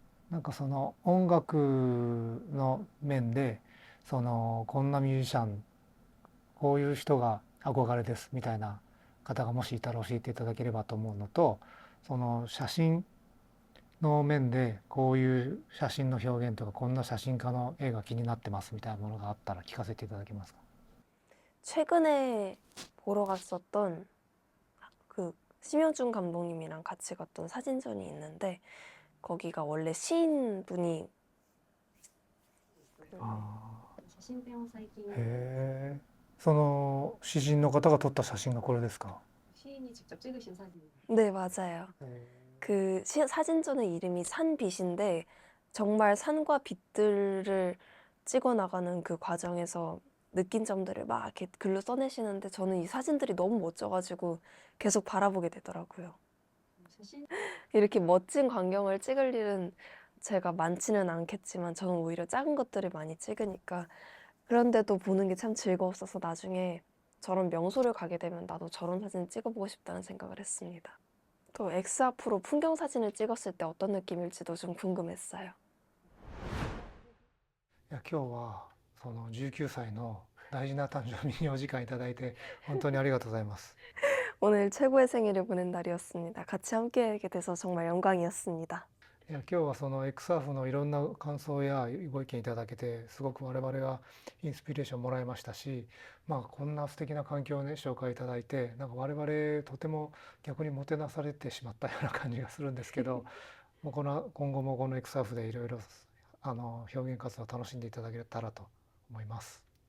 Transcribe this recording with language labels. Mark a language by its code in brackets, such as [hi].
[ja] なんかその音楽の面でそのこんなミュージシャンこういう人が憧れですみたいな方がもしいたら教えていただければと思うのと、その写真の面でこういう写真の表現とかこんな写真家の絵が気になってますみたいなものがあったら聞かせていただけますか？ [ko] 최근에 보러 갔었던 그 심여준 감독님이랑 같이 갔던 사진전이 있는데 거기가 원래 시인분이 あ [ja] 写真展を最近ーへえ。その詩人の方が撮った写真がこれですか？ [ko] 시인이 직접 찍으신 사진. 네, 맞아요. 그 사진전의 이름이 산빛인데 정말 산과 빛들을 찍어 나가는 그 과정에서 느낀 점들을 막 이렇게 글로 써내시는데 저는 이 사진들이 너무 멋져가지고 계속 바라보게 되더라고요. 사진 이렇게 멋진 광경을 찍을 일은 제가 많지는 않겠지만 저는 오히려 작은 것들을 많이 찍으니까 그런데도 보는 게 참 즐거웠어서 나중에 저런 명소를 가게 되면 나도 저런 사진 찍어보고 싶다는 생각을 했습니다. 또 X 앞으로 풍경 사진을 찍었을 때 어떤 느낌일지도 좀 궁금했어요. [ja] いや今日はその19歳の大事な誕生日にお時間いただいて本当にありがとうございます。 [ko] 오늘 최고의 생일을 보낸 날이었습니다. 같이 함께하게 돼서 정말 영광이었습니다. [ja] いや今日はその XRF のいろんな感想やご意見いただけてすごく我々がインスピレーションもらいましたし、こんな素敵な環境をね紹介いただいてなんか我々とても逆にもてなされてしまったような感じがするんですけどもう今後もこの XRF でいろいろ表現活動を楽しんでいただけたらと思います。